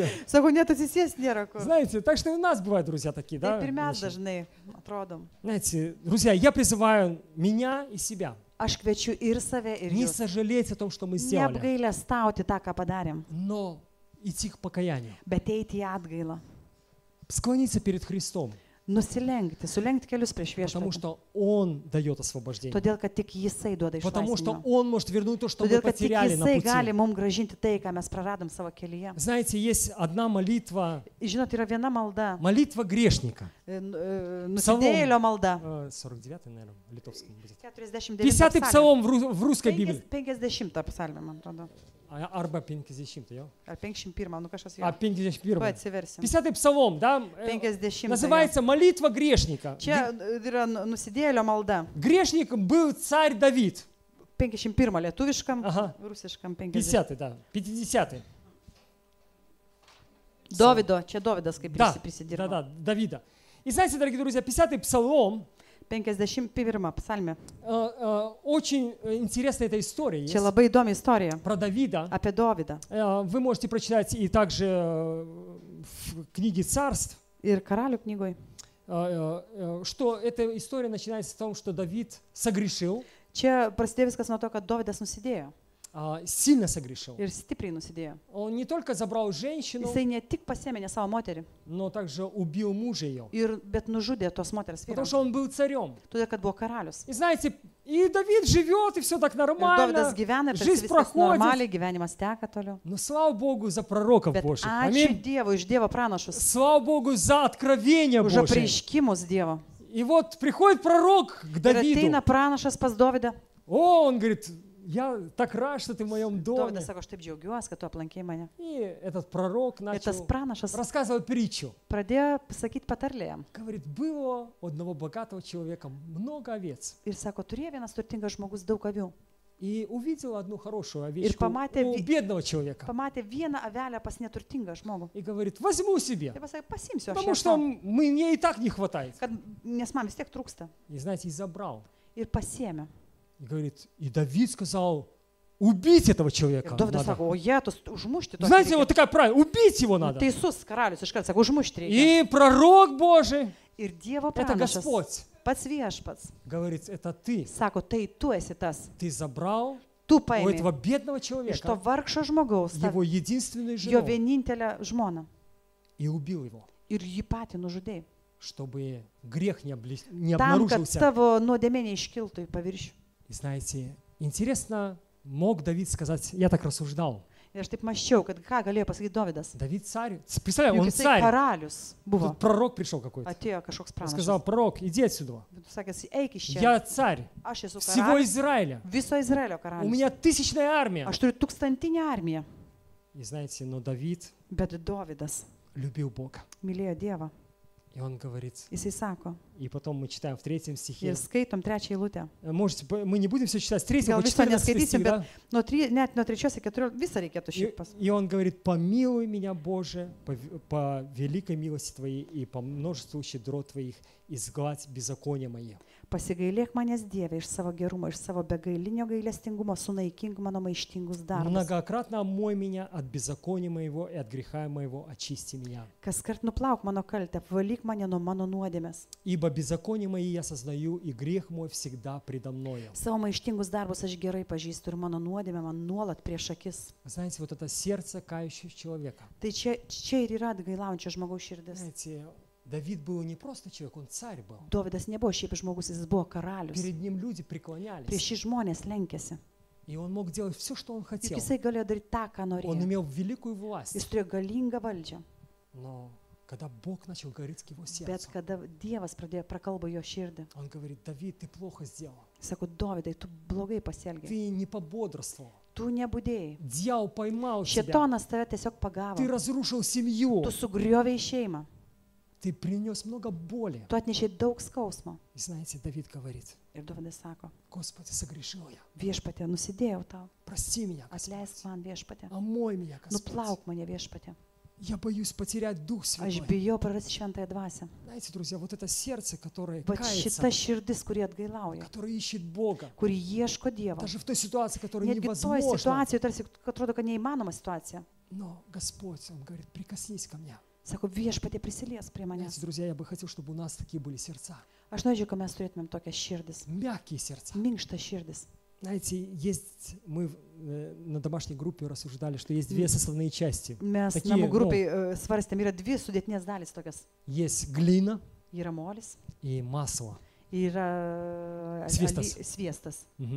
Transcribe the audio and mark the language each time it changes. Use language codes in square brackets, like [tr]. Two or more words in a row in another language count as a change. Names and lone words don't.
[lt] Sakau, net atsisės nėra kur. [ru] Знаете, так что и у нас бывают друзья такие, да? [lt] Taip ir mes [ru] Миша? [lt] dažnai atrodom. [ru] Знаете, друзья, я призываю меня и себя [lt] Aš kviečiu ir save, ir [ru] не [lt] jūs. [ru] сожалеть о том, что мы сделали, [lt] Neapgailę stauti tą, ką padarėm, [ru] но идти к покаянию, [lt] bet eiti į atgailą. [ru] склониться перед Христом, [lt] Nusilenkti, sulenkti kelius prieš [ru] потому [lt] viešpatį. [ru] что Он дает освобождение, [lt] Todėl, kad tik Jisai duoda [ru] потому что [lt] išlaisvinimą. [ru] Он может вернуть то, что мы [lt] Todėl, kad tik [ru] потеряли на [lt] Jisai gali [ru] пути. [lt] mums gražinti tai, ką mes praradom savo kelyje. [ru] Знаете, есть одна молитва, [lt] Žinot, yra viena malda, [ru] молитва грешника. [lt] nusidėjėlio malda. [ru] 49-й, наверное, в литовском будет. 49 50-й псалом в русской Библии. [lt] 50 psalmė, man atrodo. Arba 50, jo? Ar 51, nu kažkas [ru] А [lt] jau. 51. Tuoj atsiversim. [ru] 50-й псалом, да? 50. Называется молитва грешника. [lt] Čia yra nusidėjėlio malda. [ru] Грешник был царь Давид. [lt] 51 lietuviškam, Aha. rusiškam 50. [ru] 50-й, да. 50-й. [lt] Dovido, čia Dovidas kaip [ru] Да, [lt] prisidirbo. [ru] да, Давида. И знаете, дорогие друзья, 50-й псалом, [lt] 51 psalmė. [ru] очень интересная эта история есть [lt] Čia labai įdomi istorija [ru] про Давида. [lt] apie Dovydą. [ru] Вы можете прочитать и также в книге «Царств», [lt] Ir karalių knygoj. [ru] что эта история начинается с того, что Давид согрешил, [lt] Čia prasidėjo viskas nuo to, kad Dovydas nusidėjo. [ru] сильно согрешил. [lt] Ir stipriai nusidėjo. [ru] Он не только забрал женщину, [lt] Jisai ne tik pasėmė ne savo moterį, [ru] но также убил мужа ее, [lt] bet nužudė tos moters [ru] потому [lt] vyrą. [ru] что он был царем. [lt] Todėl, kad buvo karalius. [ru] И знаете, и Давид живет, и все так [lt] Ir [ru] нормально, [lt] Dovydas gyvena, ir tarsi [ru] жизнь [lt] viskas [ru] проходит. [lt] normaliai, gyvenimas teka toliau. [ru] Но слава Богу за пророков [lt] Bet [ru] Божьих. [lt] ačiū [ru] Аминь. [lt] Dievui iš Dievo pranašus, [ru] Слава Богу за откровение [lt] už [ru] Божие. [lt] apreiškimus Dievo. [ru] И вот приходит пророк к [lt] Ir [ru] Давиду. [lt] ateina pranašas pas Dovydą. [ru] О, он говорит, я так рад, что ты в моем доме. [lt] Dovydas sako, aš taip džiaugiuosi, kad tu aplankei mane. [ru] И этот пророк [lt] Ir tas [ru] начал [lt] pranašas [ru] рассказывать притчу. [lt] pradėjo sakyti patarlėje. [ru] Говорит, было у одного богатого человека много овец. [lt] Ir sako, turėjo vienas turtingas žmogus daug avių. [ru] И увидел одну хорошую овечку [lt] pamatė [ru] у бедного человека. [lt] Pamatė vieną avelę pas neturtingą žmogų. [ru] И говорит, возьму себе, [lt] Tai pasakė, pasimsiu aš [ru] потому [lt] ją [ru] что [lt] sau, [ru] мне и так не хватает. [lt] nes man vis tiek trūksta. [ru] И знаете, и забрал. [lt] Ir pasiėmė. [ru] И говорит, и Давид сказал, убить этого человека [lt] Ir Dovydas [ru] надо. [lt] sako, o jie, tu užmušti to. [ru] Знаете, вот такая правильно, убить его надо. [lt] Teisus karalius iškart sako, užmušti reikia. [ru] И пророк Божий, [lt] Ir Dievo [ru] это [lt] pranašas, [ru] Господь, [lt] pats viešpats, [ru] говорит, это ты. [lt] sako, tai tu esi tas. [ru] Ты забрал [lt] Tu [ru] у [lt] paėmė [ru] этого бедного [lt] iš to [ru] человека [lt] vargšo žmogaus [ru] его единственную [lt] jo [ru] жену [lt] vienintelę žmoną [ru] и убил его, [lt] ir jį patį nužudėjai. [ru] чтобы грех не [lt] Tam, kad [ru] обнаружился. [lt] tavo nuodėmė neiškiltų į paviršių. [ru] И знаете, интересно, мог Давид сказать, я так рассуждал, [lt] Ir aš taip maščiau, kad ką galėjo pasakyti Dovydas. [ru] Давид царь, представляю, [lt] Juk [ru] он [lt] jisai [ru] царь, [lt] karalius buvo. [ru] тут пророк пришел какой-то, [lt] Atėjo kažkoks [ru] он сказал, [lt] pranašas. [ru] пророк, иди отсюда, [lt] Tu sakėsi, eik iš čia. [ru] я царь [lt] Aš esu [ru] всего [lt] karalius. [ru] Израиля, [lt] Viso Izraelio [ru] у [lt] karalius. [ru] меня тысячная армия. [lt] Aš turiu tūkstantinę armiją. [ru] И знаете, но Давид [lt] Bet Dovydas [ru] любил Бога. [lt] mylėjo Dievą. [ru] И он говорит, [lt] Jisai sako. [ru] и потом мы читаем в 3 стихе, [lt] Ir skaitom trečią eilutę. [ru] можете, мы не будем все читать, с 3 [lt] Gal [ru] по [lt] viso 14 neskaitysim, [ru] стих, [lt] bet [ru] да? [lt] net nuo 3 iki 14 visą reikėtų šiaip pas. [ru] И он говорит, помилуй меня, Боже, по великой милости Твоей и по множеству щедрот Твоих, изгладь беззакония мои. [lt] Pasigailėk manęs Dieve iš savo gerumo, iš savo begailinio gailestingumo, sunaikink mano maištingus darbus. [ru] Многократно омой меня от беззакония моего и от греха моего очисти меня. [lt] Kaskart nuplauk mano kaltę, valyk mane nuo mano nuodėmės. [ru] Ибо беззаконие мои я сознаю, и грех мой всегда предо мною. [lt] Savo maištingus darbus aš gerai pažįstu ir mano nuodėmė man nuolat prieš akis. [ru] Знаете, вот это сердце кающего человека. [lt] Tai čia ir yra atgailaujančio žmogaus širdis. [ru] Знаете, Давид был не просто человек, он царь был. [lt] Dovydas nebuvo šiaip žmogus, jis buvo karalius. [ru] Перед ним люди преклонялись. [lt] Prieš jį žmonės lenkėsi. [ru] И он мог делать все, что он [lt] Juk [ru] хотел. [lt] jisai galėjo daryti tą, ką [ru] Он [lt] norėjo. [ru] имел великую власть. [lt] Jis turėjo galingą valdžią. [ru] Но когда Бог начал говорить к его [lt] Bet [ru] сердцу, [lt] kada Dievas pradėjo prakalbą jo širdį, [ru] он говорит: Давид, ты плохо сделал. [lt] sako, Dovydai, tu blogai pasielgiai. [ru] Ты не пободрствовал. [lt] Tu nebūdėjai. [ru] Дьявол поймал тебя. [lt] Šėtonas tave tiesiog pagavo. [ru] Ты разрушил семью. [lt] Tu sugriovėjai šeimą. [ru] Ты принес много боли. [lt] Tu atnešei daug skausmo. [ru] И знаете, Давид говорит: [lt] Ir Dovydas sako, [ru] Господи, согрешил я. [lt] viešpatė, nusidėjau tau. [ru] Прости меня, [lt] Atleisk [ru] Господь. [lt] man viešpatė. [ru] Омой меня, Господь. [lt] Nuplauk mane viešpatė. [ru] Я боюсь потерять Дух [lt] Aš [ru] Святой. [lt] bijau prarasti šventąją dvasią. [ru] Знаете, друзья, вот это сердце, которое [lt] Va [ru] кается, [lt] šita širdis, kuri atgailauja, [ru] которое ищет Бога, [lt] kuri ieško Dievo. [ru] даже в той ситуации, которая [lt] Netgi toje [ru] невозможна. [lt] situacijoje, tarsi atrodo, kad neįmanoma situacija. [ru] Но Господь, Он говорит: прикоснись ко мне. [lt] Sako, viešpatė prisilies prie [ru] Знаете, [lt] manęs. [ru] друзья, я бы хотел, чтобы у нас такие были сердца. [lt] Aš norėčiau, kad mes turėtumėm tokias širdis. [ru] Мягкие сердца. [lt] Minkštas širdis. [ru] Знаете, есть, мы на домашней группе рассуждали, что есть две составные части. [lt] Mes Tokie, namų nu, grupiai svarstėm, yra dvi sudėtinės dalis tokias. [ru] Есть глина [lt] Yra molis, [ru] и масло. [lt] yra Sviestas. Sviestas. Мгм.